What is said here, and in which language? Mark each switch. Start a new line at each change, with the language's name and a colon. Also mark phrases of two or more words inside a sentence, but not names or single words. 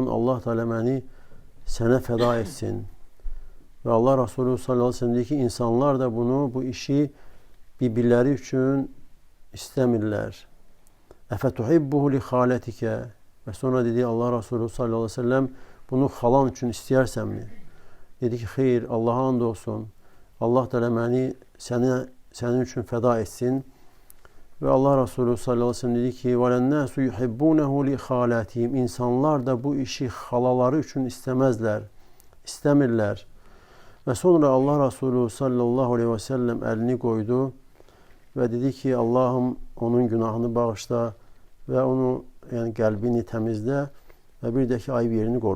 Azerbaijani: Allah Teala məni sənə fəda etsin. Və Allah Resulü
Arabic: صلى الله عليه وسلم
Azerbaijani: dedi ki, insanlar da bunu, bu işi birbirləri üçün istəmirlər.
Arabic: أفتحبه لخالتك.
Azerbaijani: Və sonra dedi Allah Resulü
Arabic: صلى الله عليه وسلم,
Azerbaijani: bunu xalan üçün istəyirsənmi? Dedi ki, xeyr, Allah'a and olsun. Allah Teala məni sənin üçün fəda etsin. Və Allah Resulü
Arabic: صلى الله عليه وسلم
Azerbaijani: dedi ki,
Arabic: وَلَنَّاسُ يُحِبُّونَهُ لخالاتهم.
Azerbaijani: İnsanlar da bu işi xalaları üçün istəmirlər. Və sonra Allah Resulü
Arabic: صلى الله عليه وسلم
Azerbaijani: əlini qoydu və dedi ki, Allahım onun günahını bağışla və onu, yəni qəlbini təmizlə və bir də ki, ayıb yerini qoru.